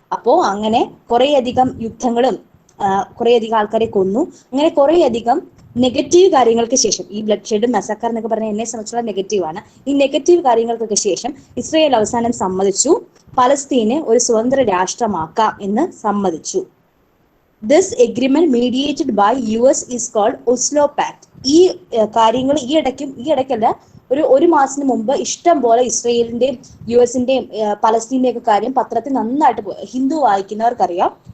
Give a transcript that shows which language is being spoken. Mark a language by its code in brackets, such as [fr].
[ml] അപ്പോൾ അങ്ങനെ കുറേയധികം യുദ്ധങ്ങളും കുറേയധികം ആൾക്കാരെ കൊന്നു. അങ്ങനെ കുറേയധികം നെഗറ്റീവ് കാര്യങ്ങൾക്ക് ശേഷം, ഈ ബ്ലഡ് ഷെഡും മസാക്കർ എന്നൊക്കെ പറഞ്ഞാൽ എന്നെ സംബന്ധിച്ചുള്ള നെഗറ്റീവാണ്. ഈ നെഗറ്റീവ് കാര്യങ്ങൾക്കൊക്കെ ശേഷം ഇസ്രായേൽ അവസാനം സമ്മതിച്ചു പലസ്തീനെ ഒരു സ്വതന്ത്ര രാഷ്ട്രമാക്കാം എന്ന് സമ്മതിച്ചു. [en] This agreement mediated by US is called Oslo Pact. [ml] ഈ കാര്യങ്ങൾ ഈ ഇടയ്ക്കല്ല, ഒരു മാസത്തിന് മുമ്പ് ഇഷ്ടം പോലെ ഇസ്രയേലിന്റെയും US-ന്റെയും പലസ്തീന്റെയും ഒക്കെ കാര്യം പത്രത്തിൽ നന്നായിട്ട് ഹിന്ദു വായിക്കുന്നവർക്കറിയാം.